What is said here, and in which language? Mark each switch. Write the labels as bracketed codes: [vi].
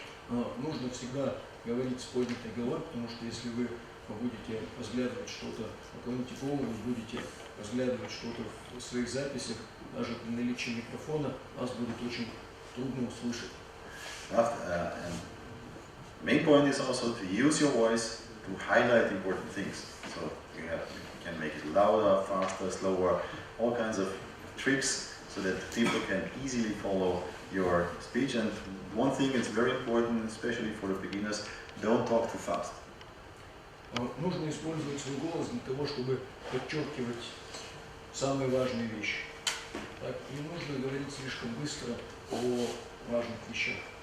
[ru] Нужно всегда говорить с поднятой головой, потому что если вы будете разглядывать что-то на комнате голову, вы будете разглядывать что-то в своих записях, даже при наличии микрофона, вас будет очень трудно услышать. [en] And main point is also to use your voice to highlight important things. So you can make it louder, faster, slower, all kinds of tricks so that people can easily follow your speech. And one thing is very important, especially for the beginners, don't talk too fast. [ru] Нужно использовать свой голос для того, чтобы подчеркивать самые важные вещи. Так, не нужно говорить слишком быстро о важных вещах.